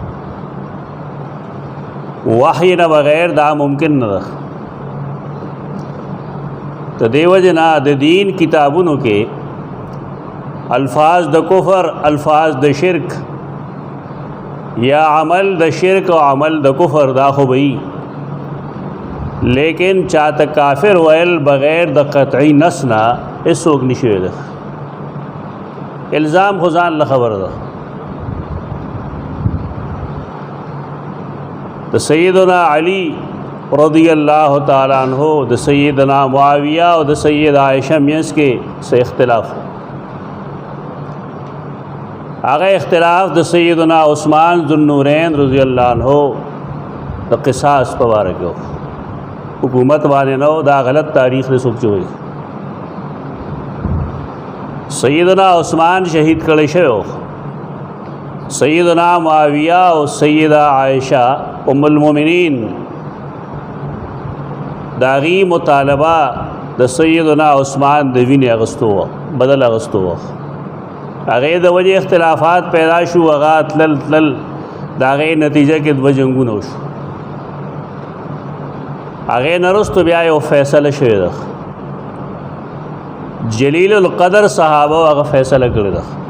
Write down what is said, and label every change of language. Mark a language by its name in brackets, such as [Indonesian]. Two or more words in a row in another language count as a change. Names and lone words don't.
[Pashto] وحی نه بغیر دا ممکن نه ده ته دیو جنا د دین کتابونو کې الفاظ د کفر الفاظ د شرک یا عمل د شرک او عمل د کفر دا خو وي لیکن چاته کافر ویل بغیر د قطعی نص نه هیڅوک نشي ویل الزام خو ځان له خبر ده د سیدنا علی [Arabic] رضی الله تعالی عنہ [Pashto] د سیدنا معاویہ او د سیدہ عائشہ میس کې څه اختلاف هغه اختلاف د سیدنا عثمان ذوالنورین [Arabic] رضی الله عنه [Pashto] د قصاص په اړه کې حکومت باندې نو دا غلط تاریخ نه سوچوي سیدنا عثمان شهید کړي شو سیدنا معاویہ او سیدہ عائشہ ام المؤمنین داغي مطالبه د سیدنا عثمان د وینې اغستو بدل اغستو هغه د وجه اختلافات پیدا شو هغه تل داغه نتیجه کې د جنگونو شو هغه نرستو بیا یو فیصله شوی ده جلیل القدر صحابه هغه فیصله کړی ده